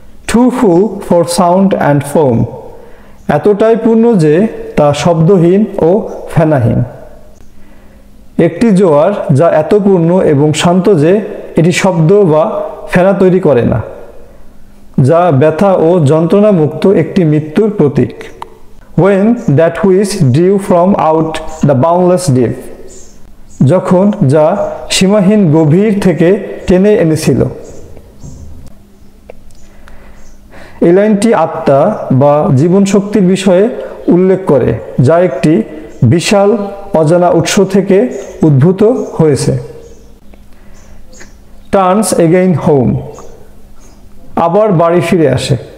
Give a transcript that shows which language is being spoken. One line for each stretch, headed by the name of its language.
English: Too full for sound and foam,
Bangla: এতটাই পূর্ণ যে তা শব্দহীন ও ফেনাহীন। একটি জোয়ার যা এত পূর্ণ এবং শান্ত যে এটি শব্দ বা ফেনা তৈরি করে না, যা ব্যথা ও যন্ত্রণা মুক্ত একটি মৃত্যুর প্রতীক।
English: When that which drew from out the boundless deep,
Bangla: যখন যা সীমাহীন গভীর থেকে টেনে এনেছিল। এই লাইনটি আত্মা বা জীবন শক্তির বিষয়ে উল্লেখ করে, যা একটি বিশাল অজানা উৎস থেকে উদ্ভূত হয়েছে।
English: Turns again home,
Bangla: আবার বাড়ি ফিরে আসে।